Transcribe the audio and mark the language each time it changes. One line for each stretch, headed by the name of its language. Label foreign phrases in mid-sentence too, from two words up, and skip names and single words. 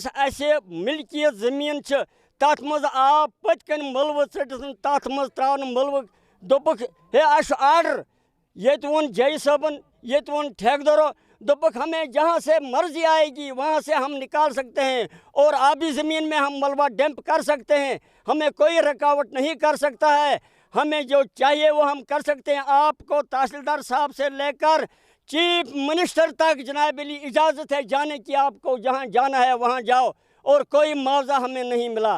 Kashmiri: मिल्कियत जमीन तथ मज आव पतकन मलव चटन तथ मज त्रावन मलव दोपक हे अश आर्डर ये वोन जय साहबन ये वोन ठेकेदारों दोपक
Hindi: हमें जहाँ से मर्जी आएगी वहाँ से हम निकाल सकते हैं और आबी ज़मीन में हम मलबा डंप कर सकते हैं, हमें कोई रुकावट नहीं कर सकता है, हमें जो चाहिए वो हम कर सकते हैं। आपको तहसीलदार साहब से लेकर चीफ मिनिस्टर तक जनाब इजाज़त है जाने की, आपको जहाँ जाना है वहाँ जाओ और कोई मुआवजा हमें नहीं मिला।